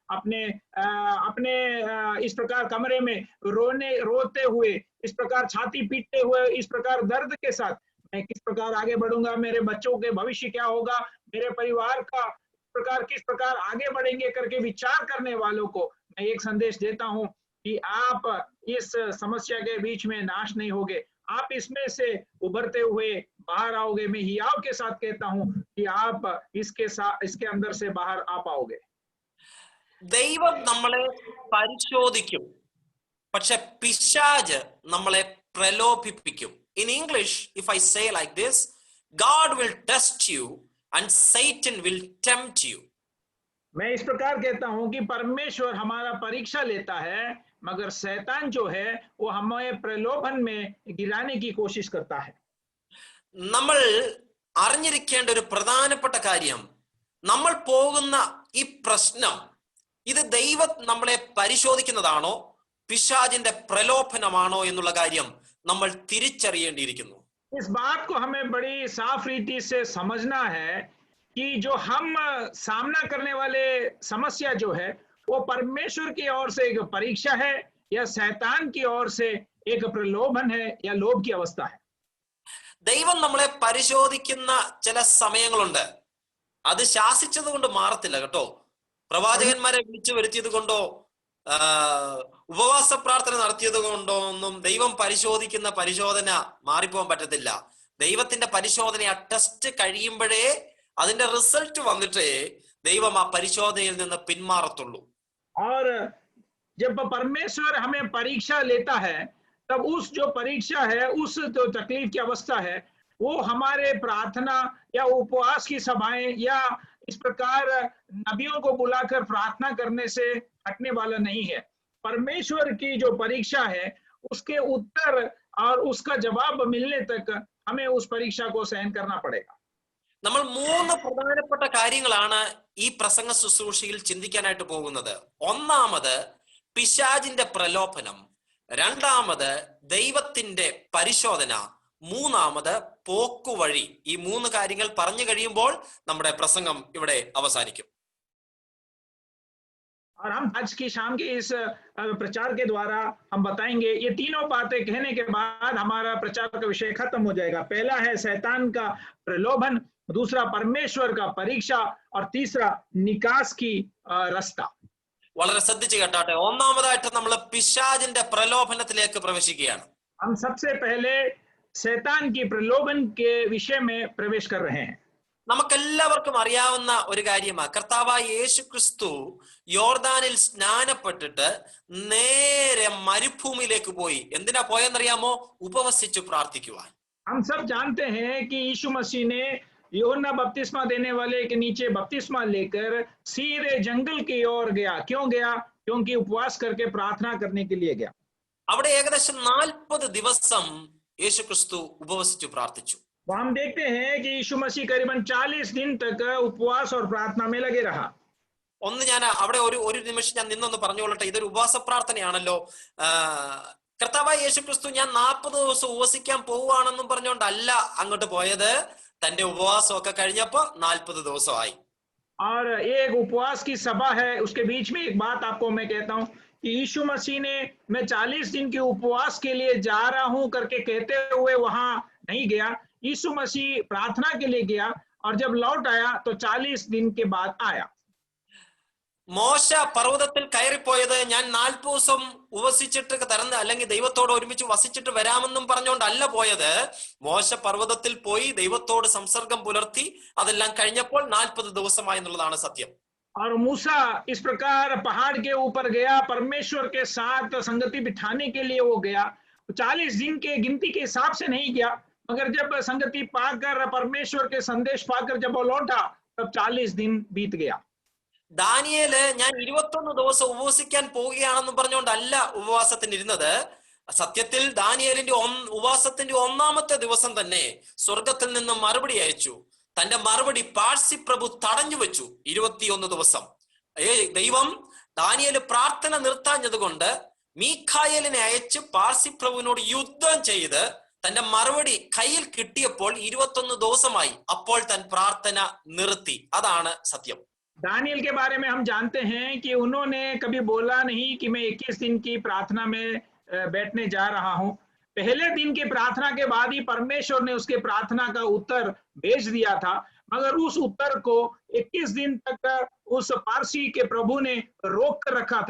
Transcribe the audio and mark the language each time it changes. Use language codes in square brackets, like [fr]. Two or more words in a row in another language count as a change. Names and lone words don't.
[hi] अपने इस प्रकार कमरे में रोते हुए, इस प्रकार छाती पीटते हुए, इस प्रकार दर्द के साथ मैं किस प्रकार आगे बढ़ूंगा, मेरे बच्चों के भविष्य क्या होगा, मेरे परिवार का प्रकार किस प्रकार आगे बढ़ेंगे करके विचार करने वालों को मैं एक संदेश देता हूं कि आप इस समस्या के बीच में नाश नहीं होगे, आप इसमें से उभरते हुए बाहर आओगे। मैं हियाव के साथ कहता हूं कि आप इसके अंदर से बाहर आ पाओगे। [ml] ദൈവം നമ്മളെ പരിശോധിക്കും, പക്ഷെ പിശാച് നമ്മളെ പ്രലോഭിപ്പിക്കും. [en] In English, if I say like this, God will test you and Satan will tempt you. [hi] मैं इस प्रकार कहता हूं कि परमेश्वर हमारा परीक्षा लेता है, मगर शैतान जो है वो हमें प्रलोभन में गिराने की कोशिश करता है। [ml] നമ്മൾ അറിഞ്ഞിരിക്കേണ്ട ഒരു പ്രധാനപ്പെട്ട കാര്യം, നമ്മൾ പോകുന്ന ഈ പ്രശ്നം ഇത് ദൈവം നമ്മളെ പരിശോധിക്കുന്നതാണോ പിശാചിന്റെ പ്രലോഭനമാണോ എന്നുള്ള കാര്യം നമ്മൾ തിരിച്ചറിയേണ്ടിയിരിക്കുന്നു. [hi] इस बात को हमें बड़ी साफ रीति से समझना है कि जो हम सामना करने वाले समस्या जो है वो परमेश्वर की ओर से एक परीक्षा है या शैतान की ओर से एक प्रलोभन है या लोभ की अवस्था है। [ml] ദൈവം നമ്മളെ പരിശോധിക്കുന്ന ചില സമയങ്ങളുണ്ട്, അത് ശാസിച്ചത് കൊണ്ട് മാറത്തില്ല കേട്ടോ. പ്രവാചകന്മാരെ വിളിച്ചു വരുത്തിയത് കൊണ്ടോ ഉപവാസ പ്രാർത്ഥന നടത്തിയത് കൊണ്ടോ ഒന്നും ദൈവം പരിശോധിക്കുന്ന പരിശോധന മാറിപ്പോകാൻ പറ്റത്തില്ല. ദൈവത്തിന്റെ പരിശോധന ആ ടെസ്റ്റ് കഴിയുമ്പോഴേ അതിന്റെ റിസൾട്ട് വന്നിട്ടേ ദൈവം ആ പരിശോധനയിൽ നിന്ന് പിന്മാറത്തുള്ളൂ. [hi] और जब परमेश्वर हमें परीक्षा लेता है तब उस जो परीक्षा है, उस जो तकलीफ की अवस्था है, वो हमारे प्रार्थना या उपवास की सभाएं या इस प्रकार नबियों को बुलाकर प्रार्थना करने से हटने वाला नहीं है। परमेश्वर की जो परीक्षा है उसके उत्तर और उसका जवाब मिलने तक हमें उस परीक्षा को सहन करना पड़ेगा। [ml] നമ്മൾ 3 പ്രധാനപ്പെട്ട കാര്യങ്ങളാണ് ഈ പ്രസംഗ ശുശ്രൂഷയിൽ ചിന്തിക്കാനായിട്ട് പോകുന്നത്. ഒന്നാമത് പിശാചിന്റെ പ്രലോഭനം, രണ്ടാമത് ദൈവത്തിന്റെ പരിശോധന, മൂന്നാമത് പോക്കുവഴി. ഈ 3 കാര്യങ്ങൾ പറഞ്ഞു കഴിയുമ്പോൾ നമ്മുടെ പ്രസംഗം ഇവിടെ അവസാനിക്കും. [hi] और हम आज की शाम के इस प्रचार के द्वारा हम बताएंगे, ये तीनों बातें कहने के बाद हमारा प्रचार का विषय खत्म हो जाएगा। पहला है शैतान का प्रलोभन, दूसरा परमेश्वर का परीक्षा और तीसरा निकास की रास्ता। [ml] വളരെ ശ്രദ്ധിച്ചു കേട്ടാട്ടെ. ഒന്നാമതായിട്ട് നമ്മൾ പിശാചിന്റെ പ്രലോഭനത്തിലേക്ക് പ്രവേശിക്കുകയാണ്. [hi] हम सबसे पहले शैतान की प्रलोभन के विषय में प्रवेश कर रहे हैं। [ml] നമുക്കെല്ലാവർക്കും അറിയാവുന്ന ഒരു കാര്യമാണ്, കർത്താവായ യേശു ക്രിസ്തു യോർദാനിൽ സ്നാനപ്പെട്ടിട്ട് നേരെ മരുഭൂമിയിലേക്ക് പോയി. എന്തിനാ പോയെന്നറിയാമോ? ഉപവസിച്ചു പ്രാർത്ഥിക്കുവാൻ. [hi] हम सब जानते हैं कि यीशु मसीह ने यूहन्ना बपतिस्मा देने वाले के नीचे बपतिस्मा लेकर सीधे जंगल की ओर गया। क्यों गया? क्योंकि उपवास करके प्रार्थना करने के लिए गया। [ml] അവിടെ ഏകദേശം 40 ദിവസം യേശു ക്രിസ്തു ഉപവസിച്ചു പ്രാർത്ഥിച്ചു. [hi] हम देखते हैं कि यीशु मसीह करीबन 40 दिन तक उपवास और प्रार्थना में लगे रहा। [ml] ഒന്ന് ഞാൻ അവിടെ ഒരു നിമിഷം ഞാൻ നിന്നൊന്ന് പറഞ്ഞുകൊള്ളട്ടെ. ഇതൊരു ഉപവാസ പ്രാർത്ഥനയാണല്ലോ. കർത്താവായ യേശു ക്രിസ്തു ഞാൻ 40 ദിവസം ഉപവസിക്കാൻ പോവുകയാണെന്നും പറഞ്ഞുകൊണ്ടല്ല അങ്ങോട്ട് പോയത്. തന്റെ ഉപവാസമൊക്കെ കഴിഞ്ഞപ്പോ 40 ദിവസമായി. [hi] और एक उपवास की सभा है, उसके बीच में एक बात आपको मैं कहता हूं कि यीशु मसीह ने मैं 40 दिन के उपवास के लिए जा रहा हूं करके कहते हुए वहां नहीं गया। यीशु मसीह प्रार्थना के लिए गया और जब लौट आया तो 40 दिन के बाद आया। [ml] മോശ പർവ്വതത്തിൽ കയറിപ്പോയത് ഞാൻ 40 ദിവസം ഉപവസിച്ചിട്ട് തരുന്ന അല്ലെങ്കിൽ ദൈവത്തോട് ഒരുമിച്ച് വസിച്ചിട്ട് വരാമെന്നും പറഞ്ഞുകൊണ്ടല്ല പോയത്. മോശ പർവ്വതത്തിൽ പോയി ദൈവത്തോട് സംസർഗം പുലർത്തി. അതെല്ലാം കഴിഞ്ഞപ്പോൾ 40 ദിവസമായി എന്നുള്ളതാണ് സത്യം. [hi] और मूसा इस प्रकार पहाड़ के ऊपर गया, परमेश्वर के साथ संगति बिठाने के लिए वो गया। 40 दिन के गिनती के हिसाब से नहीं गया, मगर जब संगति पाकर परमेश्वर के संदेश पाकर जब वो लौटा तब 40 दिन बीत गया। [ml] ദാനിയേല് ഞാൻ 21 ദിവസം ഉപവസിക്കാൻ പോവുകയാണെന്ന് പറഞ്ഞുകൊണ്ടല്ല ഉപവാസത്തിന് ഇരുന്നത്. സത്യത്തിൽ ദാനിയേലിന്റെ ഉപവാസത്തിന്റെ ഒന്നാമത്തെ ദിവസം തന്നെ സ്വർഗത്തിൽ നിന്നും മറുപടി അയച്ചു. തന്റെ മറുപടി പാഴ്സി പ്രഭു തടഞ്ഞു വെച്ചു. 21 ദിവസം ദൈവം ദാനിയേല് പ്രാർത്ഥന നിർത്താഞ്ഞത് കൊണ്ട് മീഖായേലിനെ അയച്ച് പാർസി പ്രഭുവിനോട് യുദ്ധം ചെയ്ത് തന്റെ മറുപടി കയ്യിൽ കിട്ടിയപ്പോൾ 21 ദിവസമായി. അപ്പോൾ തൻ പ്രാർത്ഥന നിർത്തി. അതാണ് സത്യം. [hi] दानियल के बारे में हम जानते हैं कि उन्होंने कभी बोला नहीं कि मैं 21 दिन की प्रार्थना में बैठने जा रहा हूं. पहले दिन की प्रार्थना के बाद ही परमेश्वर ने उसके प्रार्थना का उत्तर भेज दिया था, मगर उस उत्तर को 21 दिन तक उस पारसी के प्रभु ने रोक कर रखा था.